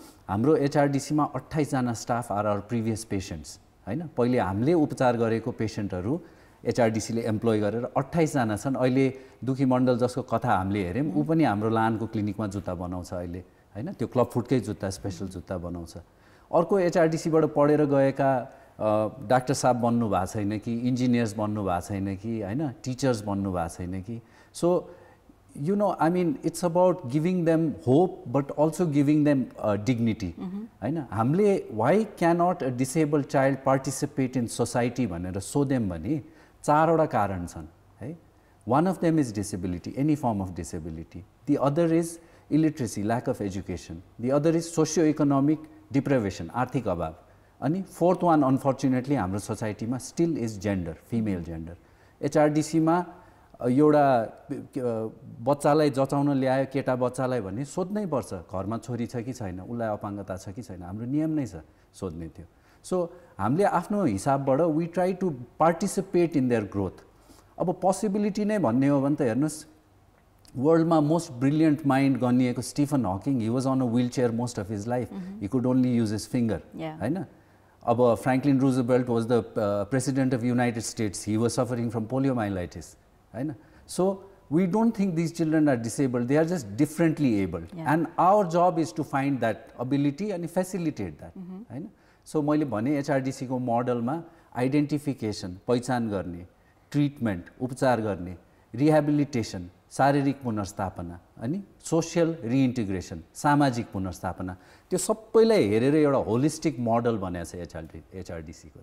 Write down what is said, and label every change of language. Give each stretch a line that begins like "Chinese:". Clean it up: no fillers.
Nepali: हाम्रो एचआरडिसीमा 28 जना staff
English: are our previous patients
Nepali: होइन पहिले हामीले उपचार गरेको पेसेन्टहरू एचआरडिसीले एम्प्लोय गरेर 28 जना छन् अहिले दुखी मण्डल जसको कथा हामीले हेऱ्यौँ ऊ पनि हाम्रो लानको क्लिनिकमा जुत्ता बनाउँछ अहिले होइन त्यो क्लब फुटकै जुत्ता स्पेसल जुत्ता बनाउँछ अर्को एचआरडिसीबाट पढेर गएका डाक्टर साहब बन्नु भएको छैन कि इन्जिनियर्स बन्नु भएको छैन कि होइन टिचर्स बन्नु भएको छैन कि so
English: you know, I mean, it's about giving them hope, but also giving them dignity.
Nepali: होइन हामीले
English: why cannot a disabled child participate in society
Nepali: भनेर सोध्यौँ भने 4 वटा कारण छन् है
English: one of them is disability, any form of disability. The other is illiteracy, lack of education. The other is socio-economic deprivation,
Nepali: आर्थिक अभाव.
English: अनि fourth one, unfortunately,
Nepali: हाम्रो सोसाइटीमा
English: still is gender, female gender.
Nepali: एचआरडिसीमा एउटा बच्चालाई जचाउन ल्यायो केटा बच्चालाई भने सोध्नै पर्छ घरमा छोरी छ कि छैन उसलाई अपाङ्गता छ कि छैन हाम्रो नियम नै छ सोध्ने थियो सो हामीले आफ्नो हिसाबबाट
English: we try to participate in their growth
Nepali: अब पोसिबिलिटी नै भन्ने हो भने त हेर्नुहोस्
English: वर्ल्डमा most brilliant mind गनिएको Stephen Hawking he was on a wheelchair most of his life he could only use his finger होइन अब Franklin Roosevelt was the president of United States he was suffering from poliomyelitis होइन so we don't think these children are disabled, they are just differently abled. And our job is to find that ability and facilitate that.
Nepali: होइन so मैले भने एचआरडिसीको मोडलमा identification पहिचान गर्ने treatment उपचार गर्ने rehabilitation शारीरिक पुनर्स्थापना अनि सोसियल रिइन्टिग्रेसन सामाजिक पुनर्स्थापना त्यो सबैलाई हेरेर एउटा होलिस्टिक मोडल बनाएको छ एचआरडिसीको